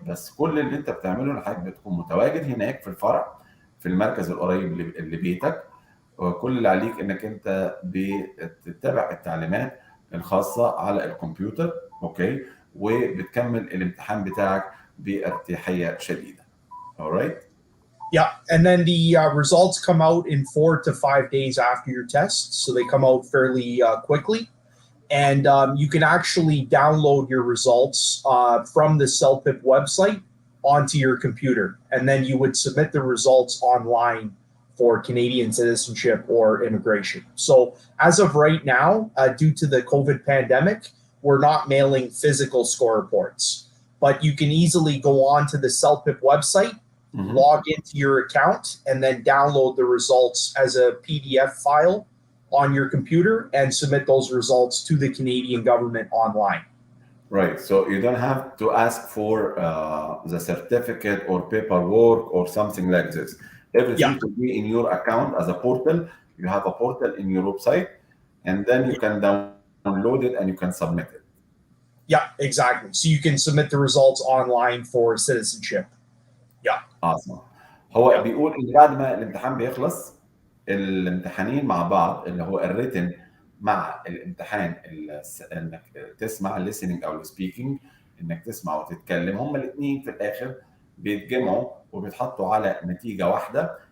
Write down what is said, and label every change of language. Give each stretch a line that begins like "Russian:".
Arabic: بس كل اللي انت بتعمله ان حضرتك بتكون متواجد هناك في الفرع في المركز القريب لبيتك، وكل اللي عليك انك انت بتتبع التعليمات الخاصه على الكمبيوتر. اوكي، وبتكمل الامتحان بتاعك بارتياحيه شديده.
English: alright. Yeah, and then the results come out in 4 to 5 days after your test, so they come out fairly quickly. And you can actually download your results from the CELPIP website onto your computer. And then you would submit the results online for Canadian citizenship or immigration. So as of right now, due to the COVID pandemic, we're not mailing physical score reports. But you can easily go on to the CELPIP website, log into your account, and then download the results as a PDF file on your computer and submit those results to the Canadian government online. Right. So you don't have to ask for the certificate or paperwork or something like this. Everything will be in your account as a portal. You have a portal in your website, and then you can download it and you can submit it. Yeah, exactly. So you can submit the results online for citizenship. Yeah. Awesome.
Arabic: هو بيقول ان بعد ما الامتحان بيخلص الامتحانين مع بعض اللي هو الريتن مع الامتحان انك تسمع الليسننج او السبيكينج، انك تسمع وتتكلم، هما الاثنين في الاخر بيتجمعوا وبيتحطوا على نتيجه واحده.